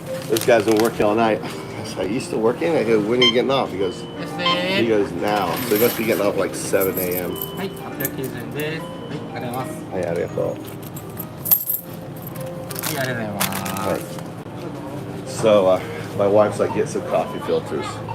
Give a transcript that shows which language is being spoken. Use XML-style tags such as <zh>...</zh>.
<en>This guy's been working all night. So are you still working? I go, when are you getting off? He goes now. So he must be getting off like 7 a.m.</en> <ja>はい、890円です。はい、ありがとうございます。はい、ありがとう。はい、ありがとうございます。</ja> <en>So my wife's like, get some coffee filters.</en>